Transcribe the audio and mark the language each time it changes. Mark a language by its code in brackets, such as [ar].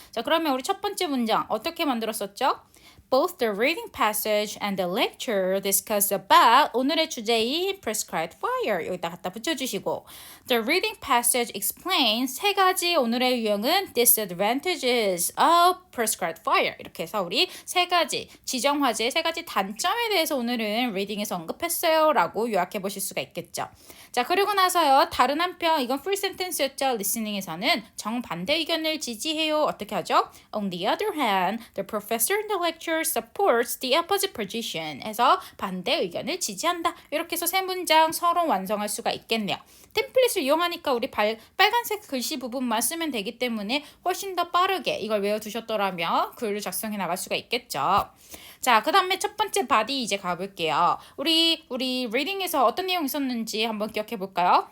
[ko] 자, 그러면 우리 첫 번째 문장 어떻게 만들었었죠? [en] Both the reading passage and the lecture discuss about, [ko] 오늘의 주제인 prescribed fire 여기다 갖다 붙여주시고, [en] the reading passage explains, [ko] 세 가지 오늘의 유형은 [en] disadvantages of prescribed fire, [ko] 이렇게 해서 우리 세 가지 지정 화재의 세 가지 단점에 대해서 오늘은 리딩에서 언급했어요 라고 요약해 보실 수가 있겠죠. 자, 그리고 나서요, 다른 한편, 이건 풀 센텐스였죠. 리스닝에서는 정반대 의견을 지지해요. 어떻게 하죠? [en] On the other hand, the professor in the lecture supports the opposite position [ko] 해서 반대 의견을 지지한다. 이렇게 해서 세 문장 서론 완성할 수가 있겠네요. 템플릿을 이용하니까 우리 빨간색 글씨 부분만 쓰면 되기 때문에 훨씬 더 빠르게 이걸 외워두셨더라고요. 거라면 글을 작성해 나갈 수가 있겠죠. 자, 그 다음에 첫 번째 바디 이제 가볼게요. 우리 리딩에서 어떤 내용이 있었는지 한번 기억해 볼까요?